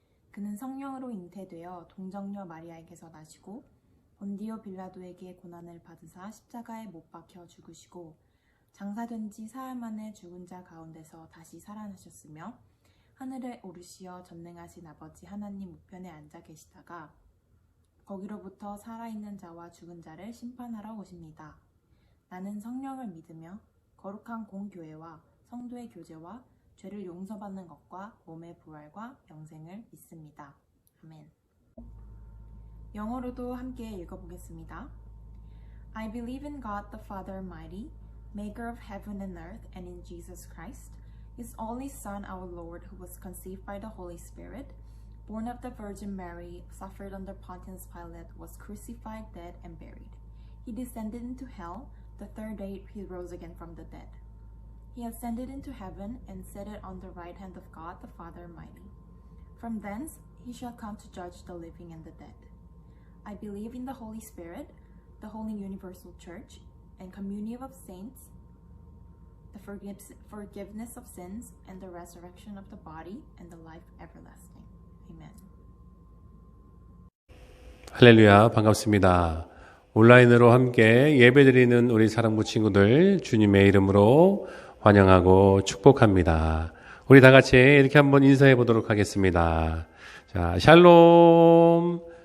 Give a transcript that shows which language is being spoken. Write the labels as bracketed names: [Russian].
[Korean] 그는 성령으로 잉태되어 동정녀 마리아에게서 나시고 본디오 빌라도에게 고난을 받으사 십자가에 못 박혀 죽으시고 장사된 지 사흘 만에 죽은 자 가운데서 다시 살아나셨으며 하늘에 오르시어 전능하신 아버지 하나님 우편에 앉아 계시다가 거기로부터 살아있는 자와 죽은 자를 심판하러 오십니다. 나는 성령을 믿으며 거룩한 공교회와 성도의 교제와 죄를 용서받는 것과 몸의 부활과 영생을 믿습니다. 아멘. 영어로도 함께 읽어보겠습니다. [English] I believe in God the Father Almighty, maker of heaven and earth, and in Jesus Christ, his only Son, our Lord, who was conceived by the Holy Spirit, born of the Virgin Mary, suffered under Pontius Pilate, was crucified, dead, and buried. He descended into hell. The third day he rose again from the dead. He ascended into heaven and seated on the right hand of God the Father Almighty. From thence he shall come to judge the living and the dead. I believe in the Holy Spirit, the Holy Universal Church, and communion of saints, the forgiveness of sins, and the resurrection of the body, and the life everlasting. Amen. [Korean] 할렐루야, 반갑습니다. 온라인으로 함께 예배드리는 우리 사랑부 친구들 주님의 이름으로 환영하고 축복합니다. 우리 다 같이 이렇게 한번 인사해 보도록 하겠습니다. 자, 샬롬.